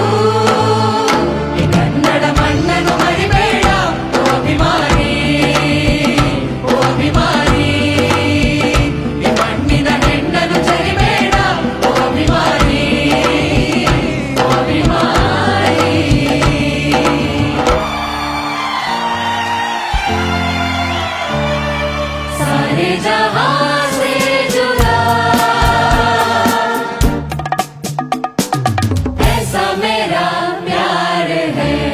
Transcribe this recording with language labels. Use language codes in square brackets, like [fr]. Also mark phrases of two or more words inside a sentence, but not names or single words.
[kn] ಈ ಕನ್ನಡ ಮಣ್ಣನ್ನು ಮರಿಬೇಡ ಓ ಅಭಿಮಾನಿ, ಓ ಅಭಿಮಾನಿ. ಈ ಮಣ್ಣಿನ ಹೆಣ್ಣನ್ನು ಜರಿಬೇಡ ಓ ಅಭಿಮಾನಿ, ಓ ಅಭಿಮಾನಿ. [hi] सारे जहां से जुदा ऐसा मेरा प्यार है,